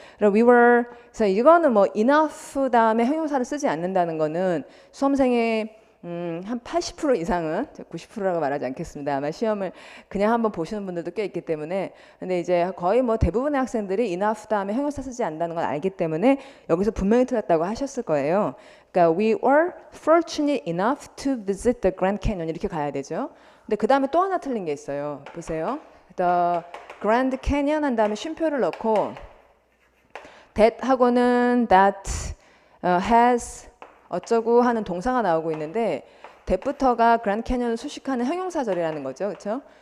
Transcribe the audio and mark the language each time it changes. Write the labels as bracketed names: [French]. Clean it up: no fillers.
[Korean] 그래서 그래서 이거는 뭐 enough 다음에 형용사를 쓰지 않는다는 거는 수험생의 한 80% 이상은 90%라고 말하지 않겠습니다. 아마 시험을 그냥 한번 보시는 분들도 꽤 있기 때문에 근데 이제 거의 뭐 대부분의 학생들이 enough 다음에 형용사 쓰지 않는다는 걸 알기 때문에 여기서 분명히 틀렸다고 하셨을 거예요. [English] 그러니까 we were fortunate enough to visit the Grand Canyon [Korean] 이렇게 가야 되죠. 근데 그 다음에 또 하나 틀린 게 있어요. 보세요. The Grand Canyon 한 다음에 쉼표를 넣고 that 하고는 that has 어쩌고 하는 동사가 나오고 있는데 that부터가 그랜드 캐니언을 수식하는 형용사절이라는 거죠. 그렇죠?